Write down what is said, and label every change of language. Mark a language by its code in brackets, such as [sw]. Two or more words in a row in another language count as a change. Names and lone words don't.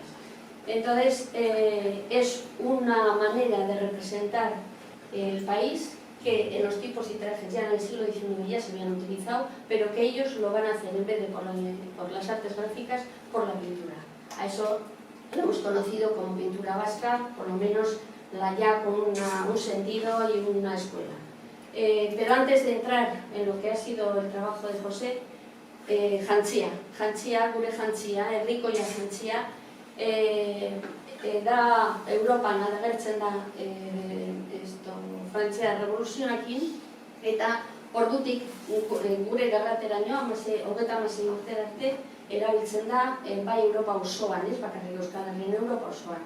[es] Entonces, es una manera de representar el país que en los tipos y trajes ya en el siglo XIX ya se habían utilizado, pero que ellos lo van a hacer en vez de por las artes gráficas, por la pintura. A eso lo hemos conocido como pintura vasca, por lo menos ya con un sentido y una escuela. Pero antes de entrar en lo que ha sido el trabajo de José, [eu] jantzia, gure jantzia, herrikoia jantzia, da Europan agertzen da Frantzia revoluzionakin, eta ordutik gure gerrateraino, 36 urtera arte, erabiltzen da bai Europa osoan, ez bakarrik Euskal Herrian, Europa osoan.